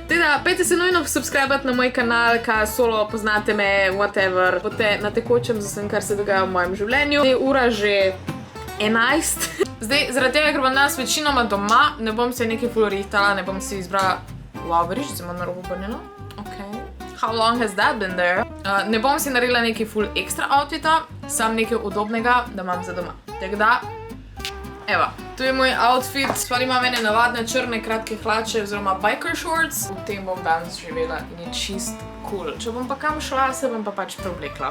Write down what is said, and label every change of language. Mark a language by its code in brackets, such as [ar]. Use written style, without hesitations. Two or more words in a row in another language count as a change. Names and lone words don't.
[sl] Teda, pejte se nujno subscribe na moj kanal, kaj solo, poznate me, whatever, bote na tekočem za vsem, kar se dogaja v mojem življenju. Zdaj ura že 11. Zdaj, zaradi tega, ker bom danes večinoma doma, ne bom se nekaj ful rihtala, ne bom si izbrala laveriš, se imam narobe obrnjeno. Ok. [en] How long has that been there? [sl] Ne bom si naredila nekaj ful ekstra outfita, sam nekaj udobnega, da imam za doma. Tako da, evo, tu je moj outfit. Stvar imam ene navadne črne kratke hlače oziroma [en] biker shorts. [sl] V tem bom danes živela in je čist cool. Če bom pa kam šla, se bom pa pač preoblekla.